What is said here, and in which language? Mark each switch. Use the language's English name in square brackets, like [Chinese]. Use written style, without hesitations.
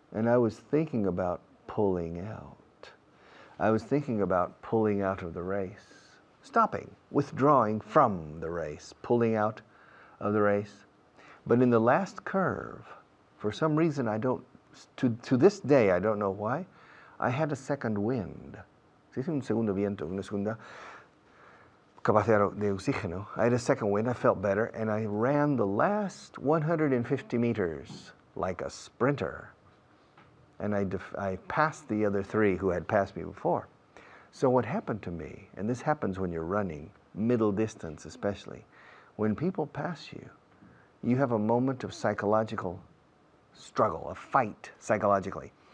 [English] And I was thinking about pulling out. I was thinking about pulling out of the race. Stopping, withdrawing from the race, pulling out of the race. But in the last curve, for some reason to this day, I don't know why, I had a second wind. [Spanish] ¿Sí? Un segundo viento, una segunda capacidad de oxígeno. [English] I had a second wind, I felt better, and I ran the last 150 meters like a sprinter. And I passed the other 3 who had passed me before. So what happened to me, and this happens when you're running, middle distance especially, when people pass you, you have a moment of psychological struggle, a fight psychologically.